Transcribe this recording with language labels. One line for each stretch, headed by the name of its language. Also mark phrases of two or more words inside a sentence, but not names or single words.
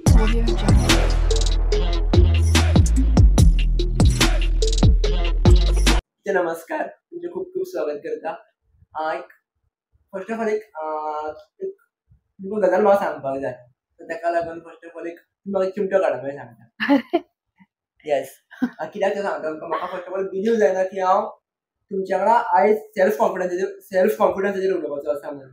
Konkani: नमस्कार, तुमचे खूप खूप स्वागत करता.
English: first of all
Konkani: एक गजाल म्हाका सांगपाक जाय. ताका लागून
English: first of all
Konkani: म्हाका चिमटो काडपाक सांगता. येस. कित्याक ते सांगता तुमकां, म्हाका
English: first of all
Konkani: बिलीव जायना की हांव तुमच्या वांगडा आयज
English: self confidence
Konkani: उलोवपाचो आसा म्हणून.